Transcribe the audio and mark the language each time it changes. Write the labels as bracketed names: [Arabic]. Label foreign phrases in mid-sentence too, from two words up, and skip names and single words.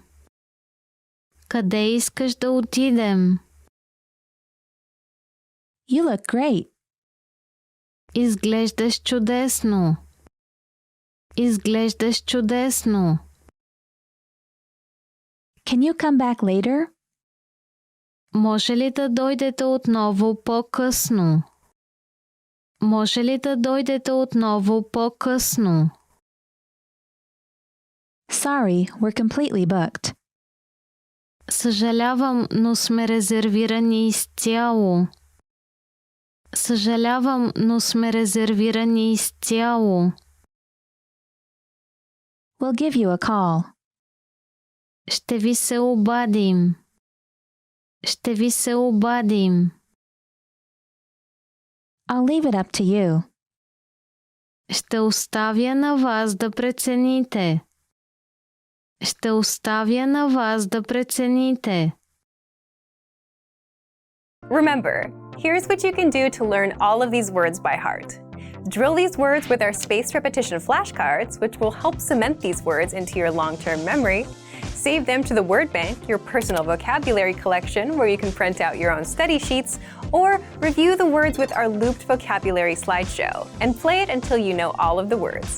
[Bulgarian] Къде искаш да отидем? [English] You look great. [Bulgarian] Изглеждаш чудесно. Изглеждаш чудесно. [English] Can you come back later? [Bulgarian] Може ли да дойдете отново по-късно? Може ли да дойдете отново по-късно? [English] Sorry, we're completely booked. [Bulgarian] Съжалявам, но сме резервирани изцяло. Съжалявам, но сме резервирани изцяло. [English] We'll give you a call. [Bulgarian] Ще ви се обадим. Ще ви се обадим. [English] I'll leave it up to you. [Bulgarian] Ще оставя на вас да прецените. Ще оставя на вас да прецените. [English] Remember, here's what you can do to learn all of these words by heart. Drill these words with our spaced repetition flashcards, which will help cement these words into your long-term memory. Save them to the Word Bank, your personal vocabulary collection where you can print out your own study sheets, or review the words with our looped vocabulary slideshow and play it until you know all of the words.